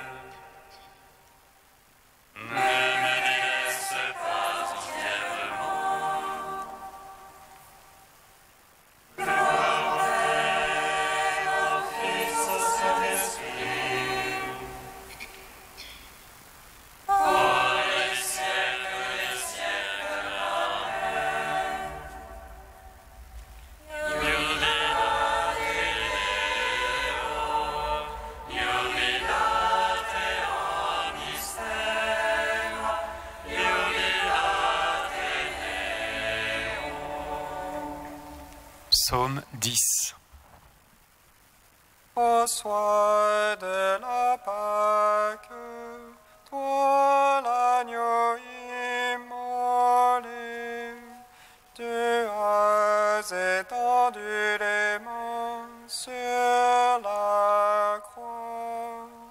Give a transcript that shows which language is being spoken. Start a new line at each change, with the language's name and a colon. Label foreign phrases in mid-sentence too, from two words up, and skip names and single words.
French: Ne me délaisse pas entièrement. Gloire au Père, au Fils, au Saint-Esprit. Pour les siècles des siècles. Amen.
Latin: Jubilate Deo, jubilate omnis terra, jubilate Deo.
French: Psaume 10. Au soir de la Pâque, toi l'agneau immolé, tu as étendu les mains sur la croix.